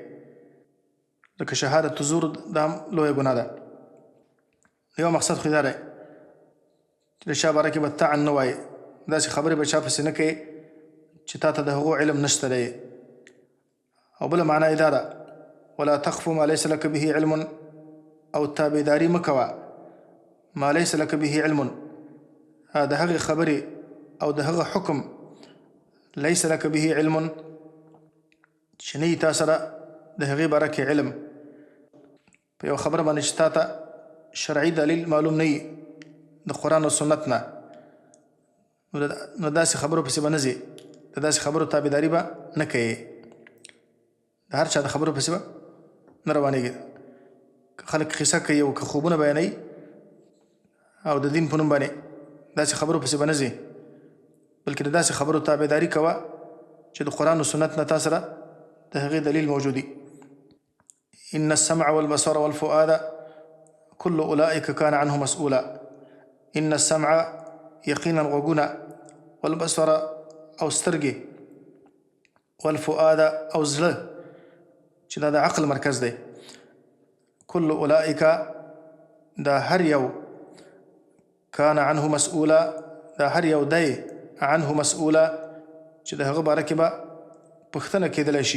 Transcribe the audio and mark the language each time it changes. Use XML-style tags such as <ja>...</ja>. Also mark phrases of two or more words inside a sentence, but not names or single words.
<ps>لکه شهادت زور دا هم لویه ګناه ده. یو مقصد خو دا دی چې د چا باره کې به طعن نه وایي، داسې خبرې به چا پسې نه کوي چې تا ته د هغو علم نشته دی. او بله معنا یې دا ده</ps> <ar>ولا تقف ما ليس لك به علم،</ar> <ps>او تابعداري مه کوه</ps> <ar>ما ليس لك به علم،</ar> <ps>د هغې خبرې او د هغه حکم</ps> <ar>ليس لك به علم</ar> <ps>چې نه وي تا سره د هغې باره کې علم. په یو خبره باندې چې تا ته شرعي دلیل معلوم نه وي د قرآن او سنت نه، نو داسې خبرو پسې به نه ځې، د داسې خبرو تابعداري به نه کوې. د هر چا د خبرو پسې به نه روانېږي. که خلک قصه کوي او که خوبونه بیانوي او د دین په نوم باندې داسې خبرو پسې به نه ځې، بلکې د داسې خبرو تابعداري کوه چې د قرآن او سنت نه تا سره د هغې دلیل موجودي.</ps> <ar>ان السمع والبصر والفؤاد كل اولئك كان عنه مسؤولا. ان السمع</ar> <ps>یقینا غوږونه، والبصر او سترګې، والفؤاد او زړه چې دا د عقل مرکز دی.</ps> <ar>كل اولئک</ar> <ps>دا هر یو،</ps> <ar>کان عنه مسؤولا</ar> <ps>دا هر یو دی،</ps> <ar>عنه مسؤولا</ar> <ps>چې د هغه باره کې به پوښتنه کېدلی شي.</ps>